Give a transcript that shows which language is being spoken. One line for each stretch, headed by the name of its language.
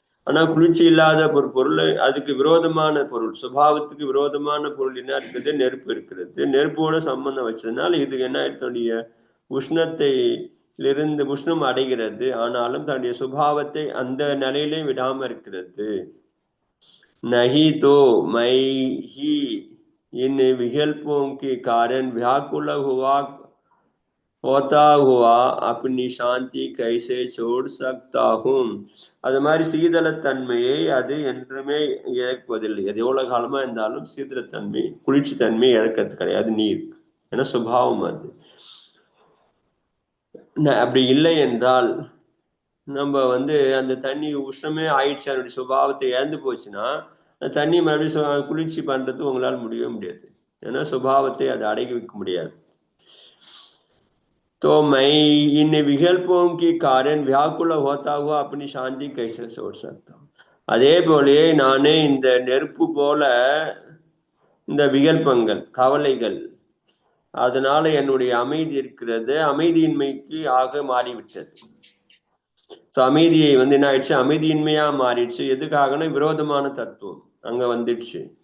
Tamil: ஆனா குளிர்ச்சி இல்லாத ஒரு பொருள், அதுக்கு விரோதமான பொருள், சுபாவத்துக்கு விரோதமான பொருள் என்ன இருக்குது? நெருப்பு இருக்கிறது. நெருப்போட சம்பந்தம் வச்சதுனால இது என்ன தன்னுடைய உஷ்ணத்தை இருந்து உஷ்ணம் அடைகிறது. ஆனாலும் தன்னுடைய சுபாவத்தை அந்த நிலையிலே விடாம இருக்கிறது.
Hindi: नहीं तो मैं ही इन विकल्पों के कारण व्याकुल होता हुआ अपनी शांति कैसे छोड़ सकता हूँ.
Tamil: அது மாதிரி சீதளத்தன்மையை அது என்றுமே இழப்பதில்லை. அது எவ்வளவு காலமா இருந்தாலும் சீதளத்தன்மை, குளிர்ச்சி தன்மை இழக்கிறது கிடையாது நீர். ஏன்னா சுபாவம் அது. அப்படி இல்லை என்றால் நம்ம அந்த தண்ணி உஷ்ணமே ஆயிடுச்சு, அதனுடைய சுபாவத்தை இழந்து போச்சுன்னா அந்த தண்ணி மறுபடியும் குளிர்ச்சி பண்றது உங்களால் முடியவே முடியாது. ஏன்னா சுபாவத்தை அதை அடக்கி வைக்க முடியாது.
Hindi: तो मैं इन विकल्पों के कारण व्याकुल होता हुआ अपनी शांति कैसे छोड़ सकता हूँ.
Tamil: அதே போலயே நானே இந்த நெருப்பு போல இந்த விகல்பங்கள், கவலைகள், அதனால என்னுடைய அமைதி இருக்கிறது, அமைதியின்மைக்கு ஆக மாறிவிட்டது. அமைதியை என்ன ஆயிடுச்சு? அமைதியின்மையா மாறிடுச்சு. எதுக்காகனா விரோதமான தத்துவம் அங்க வந்துடுச்சு.